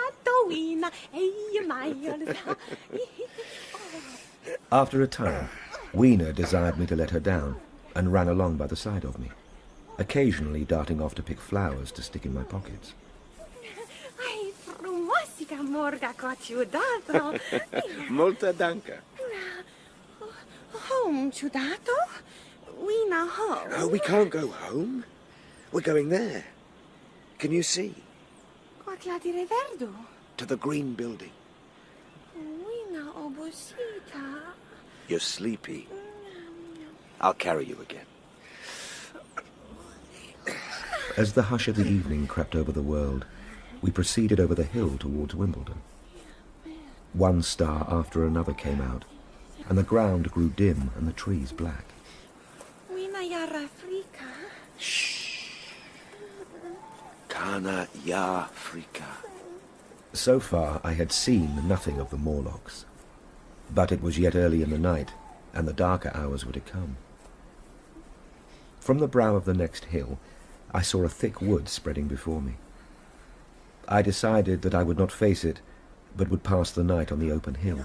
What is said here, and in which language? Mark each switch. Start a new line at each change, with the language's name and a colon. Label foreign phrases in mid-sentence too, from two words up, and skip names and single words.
English: After a time, Weena desired me to let her down and ran along by the side of me, occasionally darting off to pick flowers to stick in my pockets. Molta danka. Home, ciudato? Weena home. No, we can't go home. We're going there. Can you see? Quatia dire verdo. To the green building. Weena obosita. You're sleepy. I'll carry you again. As the hush of the evening crept over the world, we proceeded over the hill towards Wimbledon. One star after another came out, and the ground grew dim and the trees black. Weena yara frika. Shh. Kana ya frika. So far I had seen nothing of the Morlocks, but it was yet early in the night, and the darker hours were to come. From the brow of the next hill, I saw a thick wood spreading before me. I decided that I would not face it, but would pass the night on the open hill.